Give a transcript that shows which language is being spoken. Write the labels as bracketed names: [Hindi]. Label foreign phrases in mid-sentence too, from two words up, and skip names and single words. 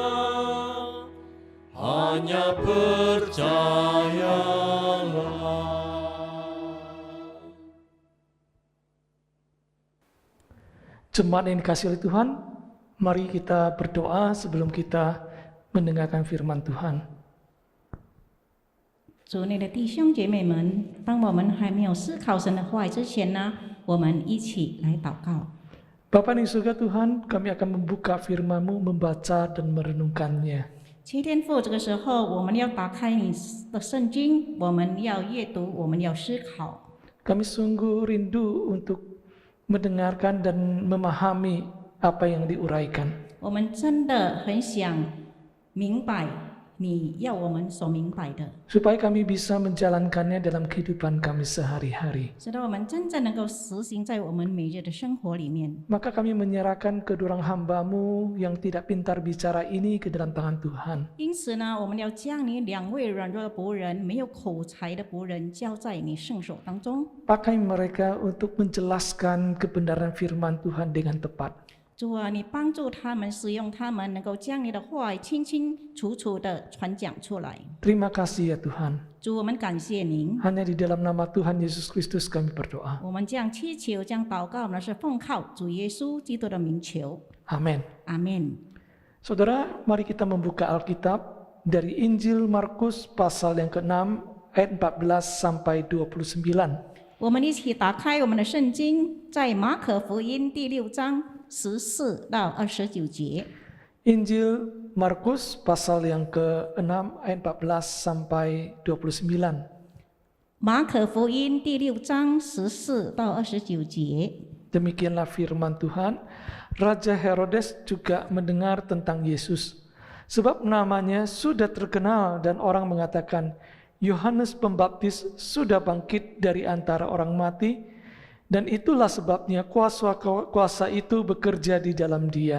[Indonesian] Hanya percayalah. Jemaat yang dikasihi oleh Tuhan, mari kita berdoa sebelum kita mendengarkan firman Tuhan. [Chinese] 主内的弟兄姐妹们，当我们还没有思考神的话语之前呢，我们一起来祷告。 [Indonesian] Bapa di surga Tuhan, kami akan membuka firman-Mu, membaca dan merenungkannya. [Chinese] 七天父，这个时候我们要打开你的圣经，我们要阅读，我们要思考。 [Indonesian] Kami sungguh rindu untuk mendengarkan dan memahami apa yang diuraikan. [Chinese] 我们真的很想明白你要我们所明白的， [Indonesian] Supaya kami bisa menjalankannya dalam kehidupan kami sehari-hari. [Chinese] 使得我们真正能够实行在我们每日的生活里面。 [Indonesian] Maka kami menyerahkan kedua hamba-Mu yang tidak pintar bicara ini ke dalam tangan Tuhan. [Chinese] 因此呢，我们要将你两位软弱的仆人、没有口才的仆人交在你圣手当中。 [Indonesian] Pakai mereka untuk menjelaskan kebenaran firman Tuhan dengan tepat. [Chinese] 主啊，你帮助他们，使用他们，能够将你的话语清清楚楚地传讲出来。 [Indonesian] Terima kasih ya Tuhan. [Chinese] 主，我们感谢您。 [Indonesian] Hanya di dalam nama Tuhan Yesus Kristus kami berdoa. [Chinese] 我们将祈求、将祷告呢，是奉靠主耶稣基督的名求。 [Indonesian] Amin. [Chinese] 阿门。 [Indonesian] Saudara, mari kita membuka Alkitab dari Injil Markus pasal yang ke-6 ayat 14 sampai 29. [Chinese] 我们一起打开我们的圣经，在马可福音第6章14到29节。 [Indonesian] Injil Markus pasal yang ke-6 ayat 14 sampai 29. [Chinese] 马可福音第6章14到29节。 [Indonesian] Demikianlah firman Tuhan. Raja Herodes juga mendengar tentang Yesus. Sebab namanya sudah terkenal dan orang mengatakan, Yohanes Pembaptis sudah bangkit dari antara orang mati, dan itulah sebabnya kuasa itu bekerja di dalam dia.